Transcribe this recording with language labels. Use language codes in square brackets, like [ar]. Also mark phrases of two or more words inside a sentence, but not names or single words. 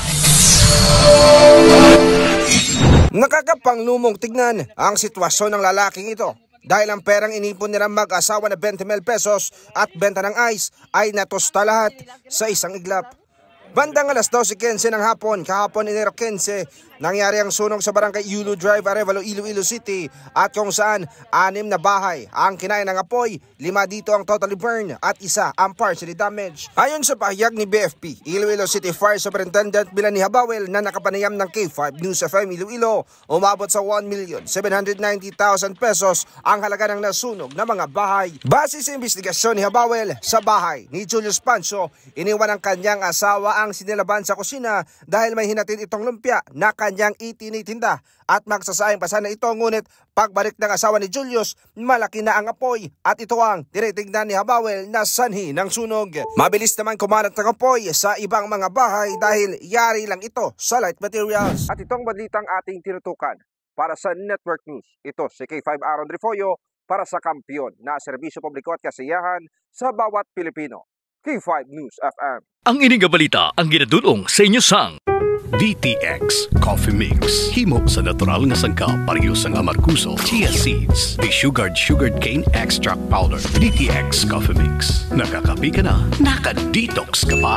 [tl] Nakakapanglumong tignan ang sitwasyon ng lalaking ito dahil ang perang inipon nilang mag-asawa na 20,000 pesos at benta ng ice ay natusta lahat sa isang iglap. Bandang alas 12:15 ng hapon, kahapon Enero 15, nangyari ang sunog sa barangay Yulo Drive, Arevalo, Iloilo City at kung saan 6 na bahay ang kinain ng apoy, 5 dito ang [en] totally burn [tl] at 1 ang [en] partially damaged. [tl] Ayon sa pahayag ni BFP, Iloilo City Fire Superintendent Melanie Habawel na nakapanayam ng K5 News FM Iloilo, umabot sa 1,790,000 pesos ang halaga ng nasunog na mga bahay. Base sa investigasyon ni Habawel, sa bahay ni Julius Pancho, iniwan ng kanyang asawa ang sinilaban sa kusina dahil may hinatid itong lumpia na kanyang itinitinda at magsasayang pa sana ito, ngunit pagbalik ng asawa ni Julius, malaki na ang apoy at ito ang tinitignan ni Habawel na sanhi ng sunog. Mabilis naman kumalat ng apoy sa ibang mga bahay dahil yari lang ito sa [en] light materials. [tl] At itong balitang ating tinutukan para sa Network News. Ito si K5 Aaron Rifollo para sa kampiyon na serbisyo publiko at kasiyahan sa bawat Pilipino. K5 News FM. [hil] Ang ining balita ang ginadulong sa inyo sang DTX Coffee Mix. Himo sa natural nga sangka pareho sang amarkuso, [en] chia seeds, sugared cane extract powder. [hil] DTX Coffee Mix. [tl] Nakakapi ka na, naka-detox ka pa.